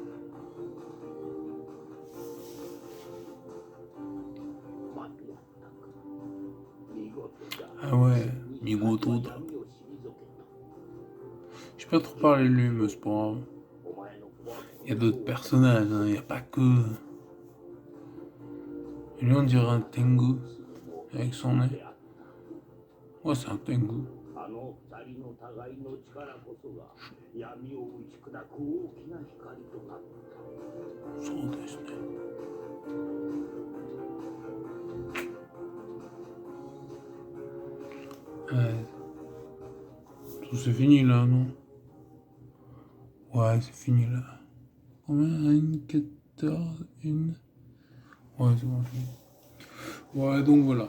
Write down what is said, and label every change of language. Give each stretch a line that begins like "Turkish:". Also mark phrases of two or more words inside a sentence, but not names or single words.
French: Ah ouais, Migoto. Je peux pas trop parler de lui, mais c'est pas grave. Il y a d'autres personnages, hein, il n'y a pas que. Lui, on dirait un Tengu avec son nez. Ouais, c'est un Tengu.
Japanese: あの二人の互いの力こそが闇を打ち砕く大きな光となった。そうですね。
French: Ouais. Tout c'est fini là, non? Ouais, c'est fini là. Combien? Une, 14, une. Ouais, c'est bon, fini. Ouais, donc voilà.